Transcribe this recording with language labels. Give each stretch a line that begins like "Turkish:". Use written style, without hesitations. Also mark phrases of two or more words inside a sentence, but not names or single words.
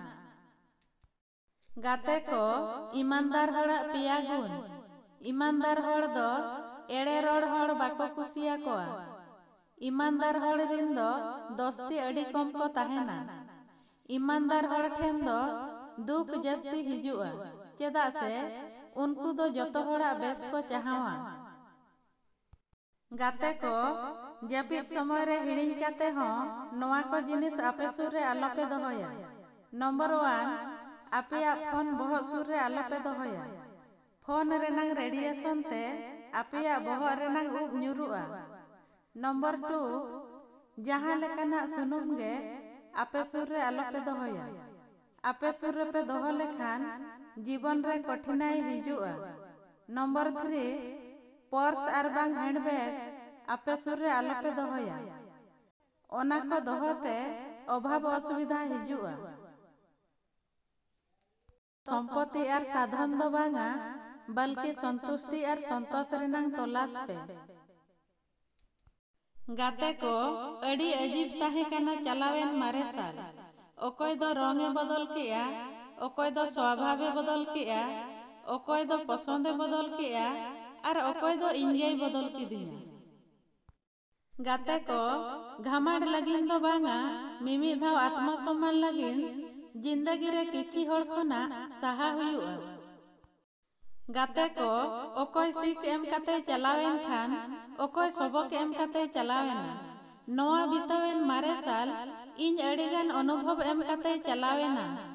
Santali: गाते को ईमानदार होड़ा पिया गुण ईमानदार होड़ दो एड़े रोड़ होड़ बाको कुसिया कोआ ईमानदार होड़ रिन दो दोस्ती अड़ी कम को ताहेना ईमानदार होड़ ठेन दो दुख जस्ती हिजुआ चेदा से उनको दो जतो होड़ा बेस को चाहवा गाते को जपित समय रे हिड़िंग काते हो नोआ को जिनिस आपे सुर रे आलो पे दोहोया नंबर 1 आपे फोन बहुत सुर रे आलो पे दोहोया फोन रेनांग रेडिएशन ते आपे बहुत रेनांग उब न्युरुआ नंबर 2 जहां लेकाना सुनुम गे आपे सुर रे आलो पे दोहोया आपे सुर रे पे दोहो लेखान जीवन रे कठिनाई हिजुआ नंबर 3 पर्स आर बांग हैंडबैग आपे सुर रे आलो पे दोहोया ओना को दोहोते अभाव असुविधा हिजुआ संपत्ति आर साधन दो बांगा
Hindi: बल्कि संतुष्टि
Santali: आर संतोष रेनांग तलाश पे गाते को अड़ी अजीब ताहे काना चलावेन मारे साल ओकोय दो रंगे बदल किया ओकोय दो स्वभावे बदल किया ओकोय दो पसंदे बदल किया और ओकोय दो इंगे बदल की दिया गाते को घामाड़ लगिन दो बांगा मिमी धाव आत्मसम्मान लगिन जिंदगी रे किछि होड़ खना साहा हुयुआ गाते को ओकोय सीख एम काते चलावेन खान ओकोय सबक एम काते चलावेना नोआ बितावेन मारे साल इन अड़ीगान अनुभव एम काते चलावेना